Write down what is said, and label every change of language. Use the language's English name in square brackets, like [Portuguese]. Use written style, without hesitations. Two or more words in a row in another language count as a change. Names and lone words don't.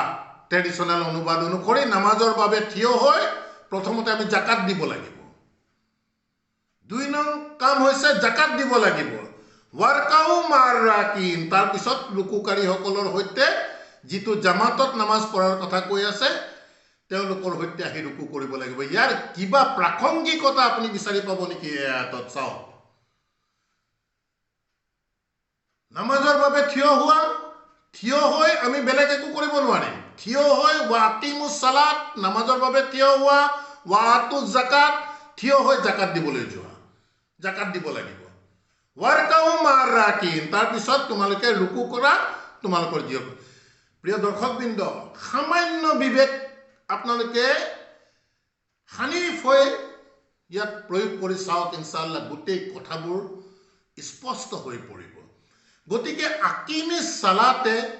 [Assamese] ট্ৰেডিশনেল অনুবাদ অনুসৰি নামাজৰ বাবে থিয় হৈ প্ৰথমতে আমি যাকাত দিব লাগিব দুই নং কাম হৈছে যাকাত দিব লাগিব [Arabic] واركعوا مع الراكعين [Assamese] তাৰ পিছত লুকুকাৰীসকলৰ সৈতে যিটো জামাতত নামাজ পঢ়াৰ কথা কৈ আছে তেওঁলোকৰ সৈতে আহি ৰুকু কৰিব লাগিব ইয়াৰ কিবা প্ৰাসংগিকতা আপুনি বিচাৰি পাব নেকি আয়াতত চাওক নামাজৰ বাবে থিয় হৈ আমি বেলেগ একো কৰিব নোৱাৰিম থিয় হৈ [Arabic] وأقيموا الصلاة [Assamese] নামাজৰ বাবে থিয় হোৱা [Arabic] وآتوا الزكاة [Assamese] থিয় হৈ যাকাত দিবলৈ যোৱা জাকাত দিব লাগিব [Arabic] واركعوا مع الراكعين [Assamese] তাৰপিছত তোমালোকে ৰুকু কৰা তোমালোকৰ জীৱ প্ৰিয় দৰ্শকবৃন্দ সামান্য বিবেক আপোনালোকে হানিফ হৈ ইয়াত প্ৰয়োগ কৰি চাওক ইনশাআল্লাহ গোটেই কথাবোৰ স্পষ্ট হৈ পৰিব গতিকে [Arabic] أقيموا الصلاة